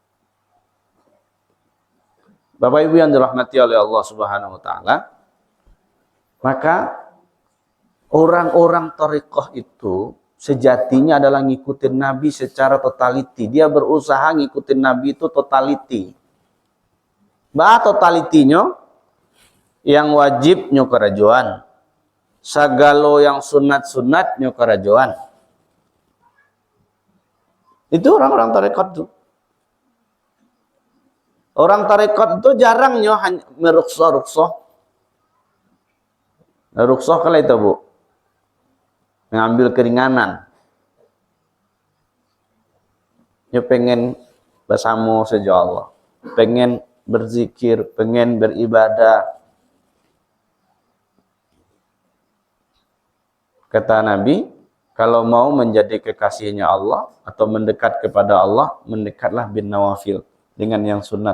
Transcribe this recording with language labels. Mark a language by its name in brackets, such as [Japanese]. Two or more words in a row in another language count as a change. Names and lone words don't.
[Indonesian] Bapak Ibu yang dirahmati oleh Allah [Arabic] سبحانه وتعالى, [Indonesian] maka orang-orang thariqah itu sejatinya adalah ngikutin Nabi secara totality. Dia berusaha ngikutin Nabi itu totality. [Minangkabau] Bah totalitinya yang wajib nyo kerajuan. Sagalo yang sunat-sunat nyo kerajuan. [Indonesian] Itu orang-orang tarekat itu. [Minangkabau] Orang tarekat itu jarang nyo meruksoh-ruksoh. [Indonesian] Ruksoh kala itu bu, ngambil keringanan. [Minangkabau] Nyo pengen bersama saja Allah, pengen berzikir, pengen beribadah. [Indonesian] Kata Nabi, kalau mau menjadi kekasihnya Allah atau mendekat kepada Allah, mendekatlah [Arabic] بالنوافل [Indonesian] dengan yang sunat.